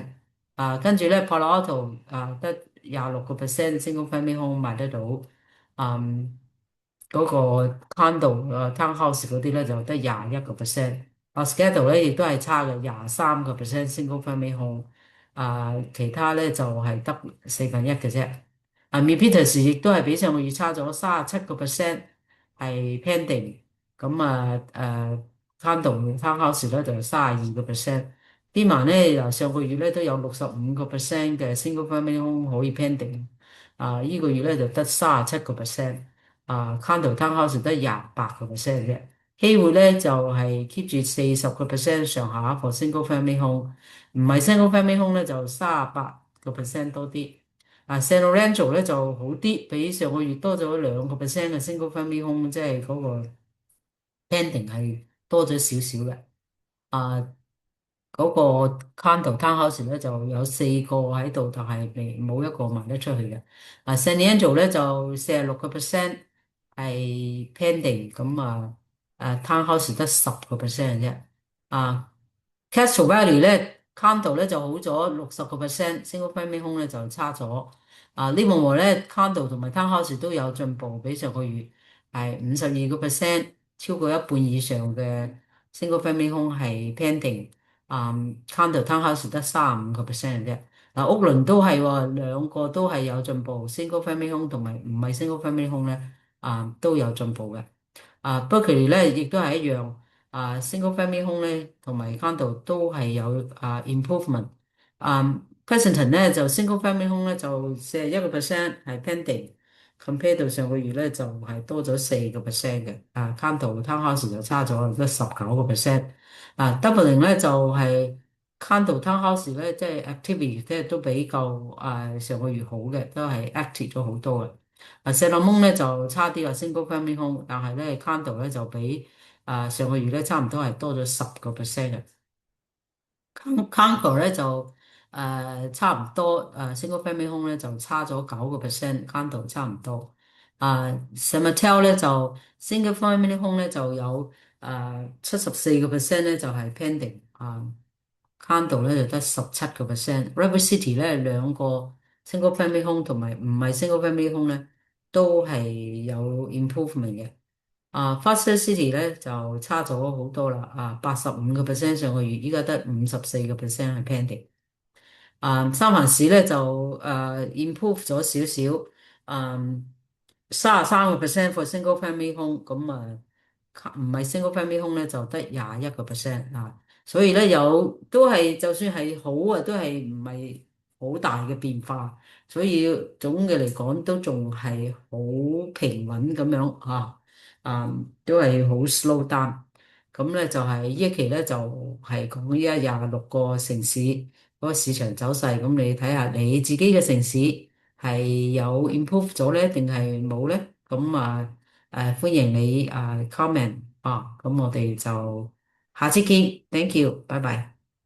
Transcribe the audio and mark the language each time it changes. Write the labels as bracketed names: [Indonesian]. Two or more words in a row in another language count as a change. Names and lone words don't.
[Cantonese] 跟住咧 Palo Alto 得26% [English] single family home [Cantonese] 賣得到。嗰個 [English] condo townhouse [Cantonese] 嗰啲咧就得21%。Scarborough 咧亦都係差嘅23% [English] single family home。 [Cantonese] 其他咧就係得1/4嘅啫。Milpitas 亦都係比上個月差咗37%係 pending。咁 [English] condo townhouse [Cantonese] 咧就32%。啲咧上個月咧都有65%嘅 [English] single family home [Cantonese] 可以 pending，呢個月咧就得37%， [English] condo townhouse [Cantonese] 得28%嘅。機會咧就係 keep 住40% 上下 [English] for single family home， [Cantonese] 唔係 [English] single family home [Cantonese] 咧就38%多啲。San Lorenzo 咧就好啲，比上個月多咗2%嘅 [English] single family home， [Cantonese] 即係嗰個 pending 係多咗少少嘅。啊。嗰個 [English] condo townhouse [Cantonese] 咧就有4個喺度，但係未冇一個賣得出去嘅。San Angelo 咧就46% 係 pending，咁townhouse 得10% 嘅啫。啊 Castro Valley 咧 condo 咧就好咗 60%， [English] single family home [Cantonese] 咧就差咗。Livermore 咧 condo 同埋 townhouse 都有進步，比上個月係52%，超過一半以上嘅 [English] single family home [Cantonese] 係 pending。 [English] condo townhouse [Cantonese] 得35%嘅啫。屋倫都係喎，兩個都係有進步 ， [English] single family home [Cantonese] 同埋唔係 [English] single family home [Cantonese] 咧，都有進步嘅。Berkeley 咧亦都係一樣，single family home 咧同埋 condo 都係有 improvement。Pleasanton 咧就 [English] single family home [Cantonese] 咧就41%係 pending，compare 到上個月咧就係多咗4%嘅。 [English] condo townhouse [Cantonese] 就差咗得19%。Dublin 咧就係 [English] condo townhouse [Cantonese] 咧即係 activity 即係都比較上個月好嘅，都係 active 咗好多嘅。石朗蒙咧就差啲啊 ， [English] single family home， [Cantonese] 但係咧 condo 咧就比上個月咧差唔多係多咗10%嘅。condo 咧就差唔多 [English] single family home [Cantonese] 咧就差咗9%，condo 差唔多。Cemetel 咧就 [English] single family home [Cantonese] 咧就有 74%咧就係 pending，condo 咧就得17%。River City 咧兩個 [English] single family home [Cantonese] 同埋唔係 [English] single family home [Cantonese] 咧都係有 improvement 嘅。Foster City 咧就差咗好多啦，85%上個月，依家得54%係 pending。三藩市咧就improve 咗少少，33% [English] for single family home， [Cantonese] 咁唔係 [English] single family home [Cantonese] 咧就得21%所以咧都係就算係好都係唔係好大嘅變化，所以總嘅嚟講都仲係好平穩咁樣都係好 [English] slow down。 [Cantonese] 咁咧就係呢一期咧就係講依家26個城市嗰個市場走勢，咁你睇下你自己嘅城市係有 improve 咗咧，定係冇咧？咁歡迎你comment咁我哋就下次見， [English] thank you， [Cantonese] 拜拜。